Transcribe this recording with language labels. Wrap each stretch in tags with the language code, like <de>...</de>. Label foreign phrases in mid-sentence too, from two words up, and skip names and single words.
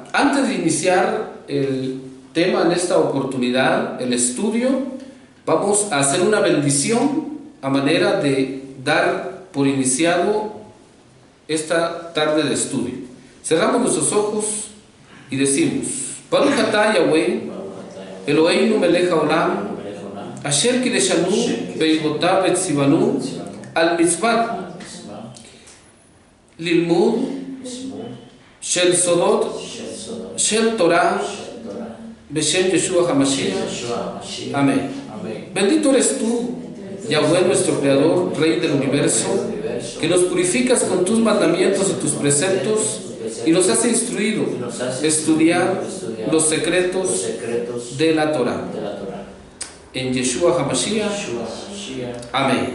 <es>Antes de iniciar el tema en esta oportunidad, el estudio, vamos a hacer una bendición a manera de dar por iniciado esta tarde de estudio. Cerramos nuestros ojos y decimos:</es> <he>ברוך אתה יהוה אלוהינו מלך העולם אשר קדשנו באבותיו וצונו על מצוות ללמוד של סודות של תורה בשם ישוע המשיח.</he> <es>Amén. Bendito eres tú, Yahweh, nuestro Creador, Rey del universo, que nos purificas con tus mandamientos y tus preceptos y nos has instruido estudiar los secretos de la Torah. En Yeshua HaMashiach. Amén.</es>